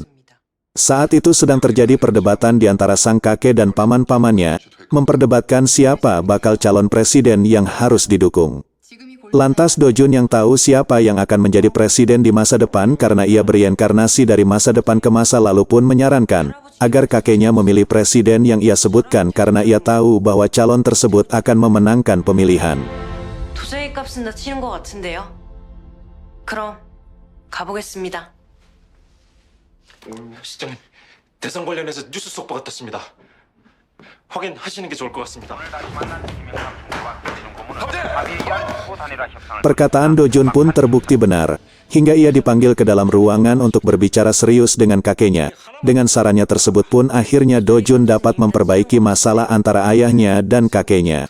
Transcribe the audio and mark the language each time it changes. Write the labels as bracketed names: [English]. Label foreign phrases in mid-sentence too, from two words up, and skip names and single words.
[Indonesian] Saat itu sedang terjadi perdebatan di antara sang kakek dan paman-pamannya, memperdebatkan siapa bakal calon presiden yang harus didukung. Lantas Do Jun yang tahu siapa yang akan menjadi presiden di masa depan karena ia bereinkarnasi dari masa depan ke masa lalu pun menyarankan agar kakeknya memilih presiden yang ia sebutkan karena ia tahu bahwa calon tersebut akan memenangkan pemilihan. [Korean] 도저히 값은 다 치는 것 같은데요. 그럼 가보겠습니다. 시장님, 대선 관련해서 뉴스 속보가 떴습니다. 확인하시는 게 좋을 것 같습니다. [Indonesian] Perkataan Do Jun pun terbukti benar, hingga ia dipanggil ke dalam ruangan untuk berbicara serius dengan kakeknya. Dengan sarannya tersebut pun akhirnya Do Jun dapat memperbaiki masalah antara ayahnya dan kakeknya.